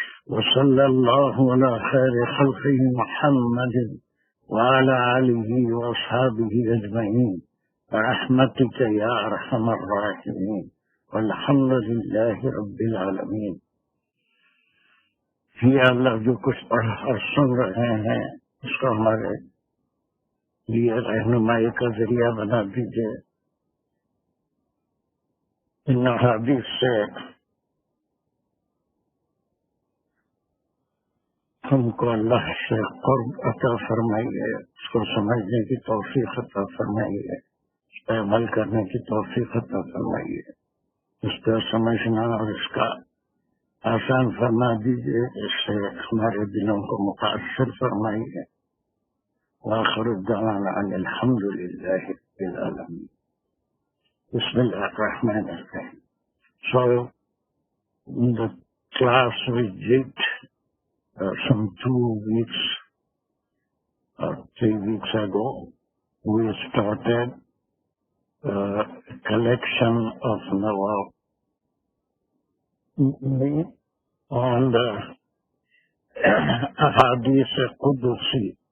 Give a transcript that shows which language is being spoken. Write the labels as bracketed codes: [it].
[ar] وصلى الله على خير خلقه محمد وعلى آله وأصحابه أجمعين برحمتك يا أرحم الراحمين والحمد لله رب العالمين. [ur] یا اللہ جو کچھ پڑھ اور سن رہے ہیں اس کو ہمارے لیے رہنمائی کا ذریعہ بنا دیجیے. ان حدیث سے ہم کو اللہ سے قرب عطا فرمائیے، اس کو سمجھنے کی توفیق عطا فرمائیے، اس پہ عمل کرنے کی توفیق عطا فرمائیے، اس پہ سمجھنا اور اس کا آسان فرما دیجیے، اس سے ہمارے دلوں کو متاثر فرمائیے. [ar] وآخر الدعوانا ان الحمد للہ رب العالمین. بسم اللہ الرحمن الرحیم. [en] So the class we did some 2 weeks or 3 weeks ago, we started a collection of Nawab on the Ahadith Qudusi.